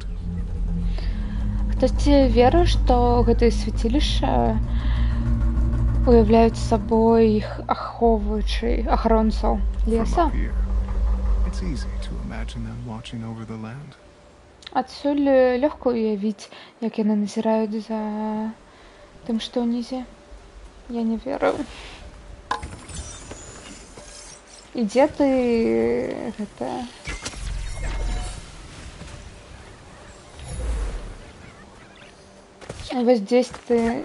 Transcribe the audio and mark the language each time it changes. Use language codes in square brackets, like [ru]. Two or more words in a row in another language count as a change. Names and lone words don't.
[be] Хтосьці верыў, што гэтыя свяцілішча уяўляюць сабой іх ахоўваючы ахоронцаў [en] From [be] леса. [en] up here, it's easy to imagine them watching over the land. [be] Адсюль лёгка ўявіць, як яны назіраюць за тым, што ўнізе. Я не веру. І дзе ты гэта... Вось здесь ты...